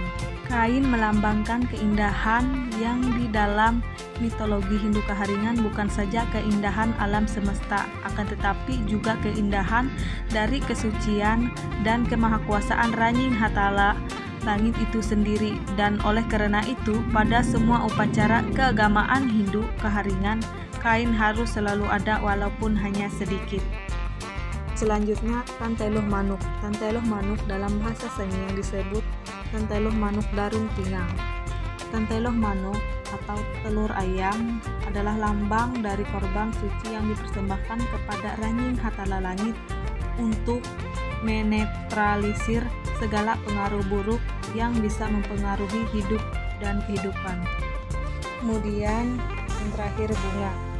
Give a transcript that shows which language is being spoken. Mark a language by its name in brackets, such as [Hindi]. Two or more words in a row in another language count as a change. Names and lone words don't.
[Indonesian] Kain melambangkan keindahan yang di dalam mitologi Hindu Keharingan bukan saja keindahan alam semesta, akan tetapi juga keindahan dari kesucian dan kemahakuasaan Ranying Hatala Langit itu sendiri. Dan oleh karena itu, pada semua upacara keagamaan Hindu Keharingan, kain harus selalu ada walaupun hanya sedikit. Selanjutnya, [Ngaju] tanteluh manuk. Tanteluh manuk [Indonesian] dalam bahasa Sengiang disebut [Ngaju] tanteluh manuk darung pinggang. Tanteluh manuk [Indonesian] atau telur ayam adalah lambang dari korban suci yang dipersembahkan kepada Ranying Hatala Langit untuk menetralisir segala pengaruh buruk yang bisa mempengaruhi hidup dan kehidupan. Kemudian yang terakhir, bunga.